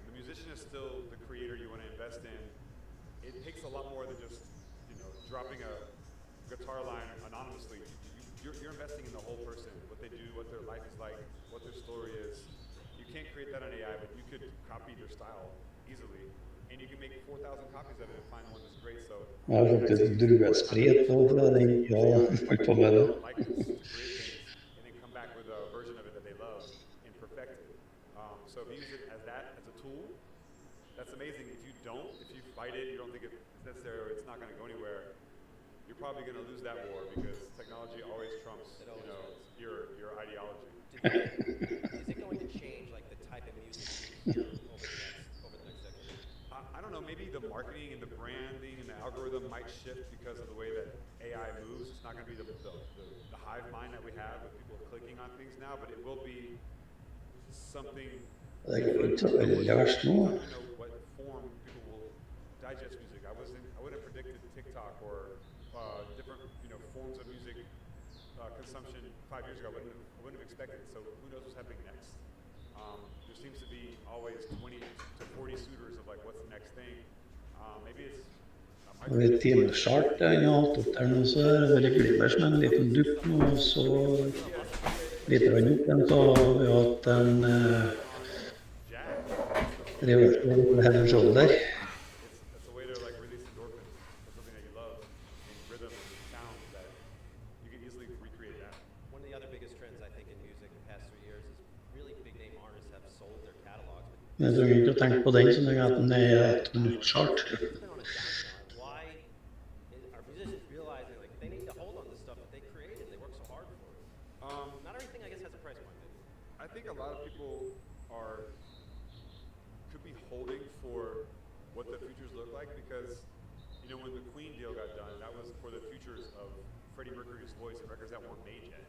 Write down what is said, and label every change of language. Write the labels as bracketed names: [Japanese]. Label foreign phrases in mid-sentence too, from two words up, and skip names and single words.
[English] The musician is still the creator you want to invest in. It takes a lot more than just, dropping a guitar line anonymously. You're investing in the whole person, what they do, what their life is like, what their story is. You can't create that on AI, but you could copy their style easily. And you can make 4,000 copies of it and find one that's great. So [Norwegian] Jeg har faktisk druesprit på den, ja, holdt på med det. [English] and then come back with a version of it that they love and perfect it. So if you use it as a tool, that's amazing. If you don't, if you fight it, you don't think it's necessary or it's not going to go anywhere, you're probably going to lose that war because technology always trumps, your ideology. Is it going to change like the type of music you hear over the next decade? I don't know, maybe the marketing and the branding and the algorithm might shift because of the way that AI moves. It's not going to be the hive mind that we have with people clicking on things now, but it will be something [Norwegian] Det går ikke så veldig verst nå. [English] what form people will digest music. I wouldn't have predicted TikTok or different forms of music consumption 5 years ago. I wouldn't have expected it. So who knows what's happening next? There seems to be always 20 to 40 suitors of like what's the next thing. Maybe it's [Norwegian] Ved timeskjart jeg har hatt opp der nå, så er det veldig glibbers med en liten dupp nå, og så litt vann opp igjen, så har vi hatt en [English] reversal head and shoulder. it's a way to like release endorphins for something that you love in rhythm and sound that you can easily recreate that. One of the other biggest trends I think in music the past 3 years is really big name artists have sold their catalogs. [Norwegian] Men jeg trenger ikke å tenke på den så lenge at den er et minuttskjart. [English] Why are musicians realizing like they need to hold on to stuff that they created and they work so hard for? Not everything I guess has a price point. I think a lot of people could be holding for what the futures look like because, you know, when the Queen deal got done, that was for the futures of Freddie Mercury's voice and records that weren't made yet.